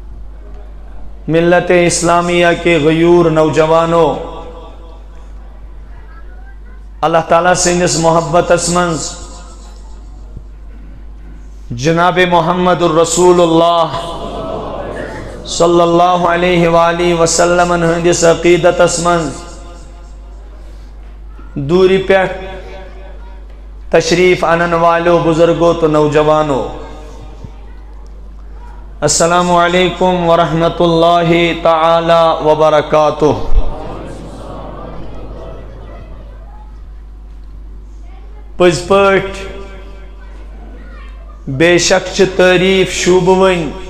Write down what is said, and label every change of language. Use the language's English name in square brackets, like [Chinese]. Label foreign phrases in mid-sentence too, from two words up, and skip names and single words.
[Urdu] ملت اسلامیہ کے غیور نوجوانوں [Kashmiri] اللہ تعالیٰ سندس محبت اسمنز جناب محمد الرسول اللہ [Arabic] صلی اللہ علیہ وآلہ وسلم [Kashmiri] ہندس عقیدت اسمنز دوری پیٹ تشریف انن والو بزرگو تو نوجوانو [Arabic] السلام علیکم ورحمۃ اللہ تعالی وبرکاتہ۔ [Kashmiri] پز پٹ بے شک چھ تعریف شوبوین